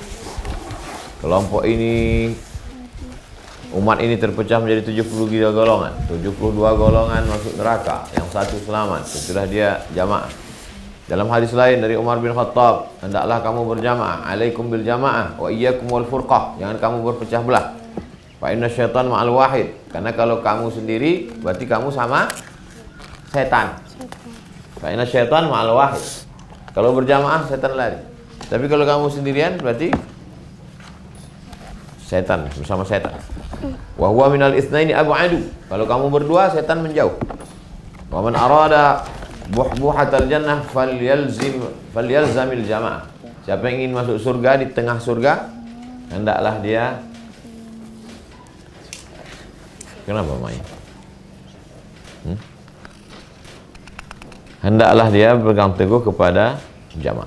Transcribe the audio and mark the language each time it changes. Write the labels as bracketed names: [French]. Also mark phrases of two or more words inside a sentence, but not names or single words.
[Indonesian] Kelompok ini, umat ini terpecah menjadi 73 golongan. 72 golongan masuk neraka, yang satu selamat, sesudah dia jamaah. Dalam hadis lain dari Umar bin Khattab, hendaklah kamu berjamaah, [Arabic] عليكم بالجماعة وإياكم والفرقة, [Indonesian] jangan kamu berpecah belah. [Arabic] فإن الشيطان مع الواحد, [Indonesian] karena kalau kamu sendiri berarti kamu sama setan. [Arabic] فإن الشيطان مع الواحد, [Indonesian] kalau berjamaah setan lari. Tapi kalau kamu sendirian berarti setan bersama setan. [Arabic] وهو من الاثنين أبعد, [Indonesian] kalau kamu berdua setan menjauh. [Arabic] ومن أراد بحبوحة الجنة فليلزم الجماعة, [Indonesian] siapa yang ingin masuk surga, di tengah surga, hendaklah dia, kenapa main? Hendaklah dia berpegang teguh kepada jamaah.